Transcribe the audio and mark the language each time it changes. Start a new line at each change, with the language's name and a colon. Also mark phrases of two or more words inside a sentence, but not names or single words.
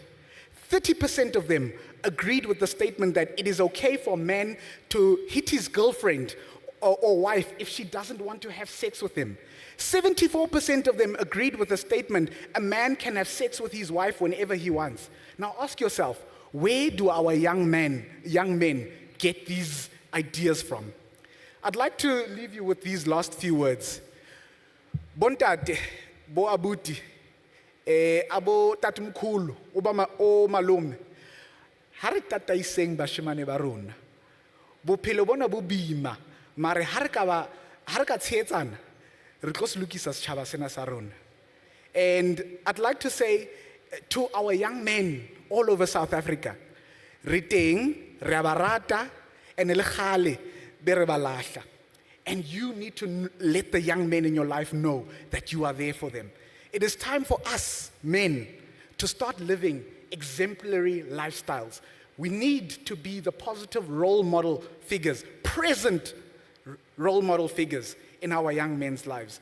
English: 30% of them agreed with the statement that it is okay for a man to hit his girlfriend or wife if she doesn't want to have sex with him. 74% of them agreed with the statement a man can have sex with his wife whenever he wants. Now ask yourself, where do our young men get these ideas from? I'd like to leave you with these last few words.
Southern Sotho: Bontate, bo abuti, abo tatumkhulu, o malume, ha re tataiseng bashemane ba rona. Bophelo bona bo boima, Mare ha re ka tshehetsana, re tlo se lokisa setjhaba sena sa rona.
English: And I'd like to say to our young men all over South Africa,
Southern Sotho: re teng, re a ba rata,
English: and
Southern Sotho: le kgale be re ba lahla.
English: And you need to let the young men in your life know that you are there for them. It is time for us, men, to start living exemplary lifestyles. We need to be the positive role model figures, present role model figures in our young men's lives.